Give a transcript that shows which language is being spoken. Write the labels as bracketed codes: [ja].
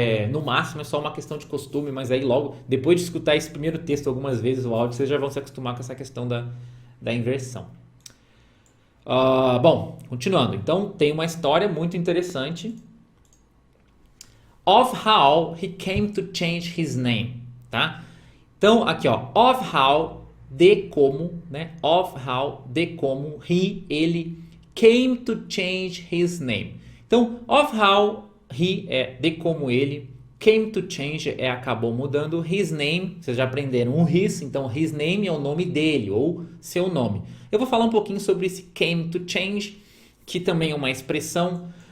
[pt] No máximo é só uma questão de costume, mas aí logo, depois de escutar esse primeiro texto algumas vezes, o áudio, vocês já vão se acostumar com essa questão da inversão. Bom, continuando. Então, tem uma história muito interessante [en] of how he came to change his name, [pt] tá? Então, aqui ó, [en] of how, [pt] de como, né? [en] Of how, [pt] de como, [en] ele came to change his name. [pt] Então, [en] of how he [pt] é de como ele, [en] came to change [pt] é acabou mudando, [en] his name, [pt] vocês já aprenderam o his, então his name é o nome dele ou seu nome. Eu vou falar um pouquinho sobre esse [en] came to change, [pt] que também é uma expressão.